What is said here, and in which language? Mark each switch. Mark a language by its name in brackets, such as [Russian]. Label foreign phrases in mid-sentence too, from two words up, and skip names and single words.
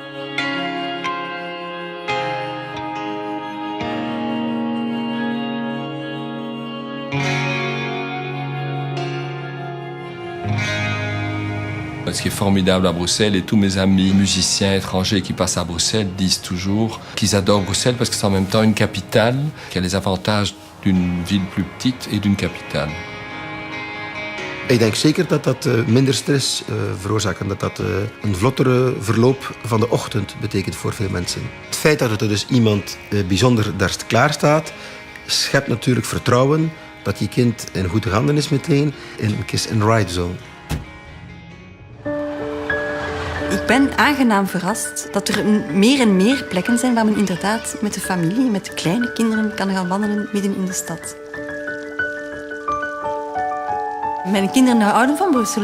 [French] Ce qui est formidable à Bruxelles, et tous mes amis musiciens étrangers qui passent à Bruxelles disent toujours qu'ils adorent Bruxelles parce que c'est en même temps une capitale qui a les avantages d'une ville plus petite et d'une capitale. [Dutch] Ik denk zeker dat dat minder stress veroorzaakt en dat dat een vlottere verloop van de ochtend betekent voor veel mensen. Het feit dat er dus iemand bijzonder daar klaar staat, schept natuurlijk vertrouwen dat je kind in goede handen is meteen en een [English] kiss and ride zone. [Dutch] Ik ben aangenaam verrast dat er meer en meer plekken zijn waar men inderdaad met de familie, met de kleine kinderen kan gaan wandelen midden in de stad. Mijn kinderen houden van Brussel.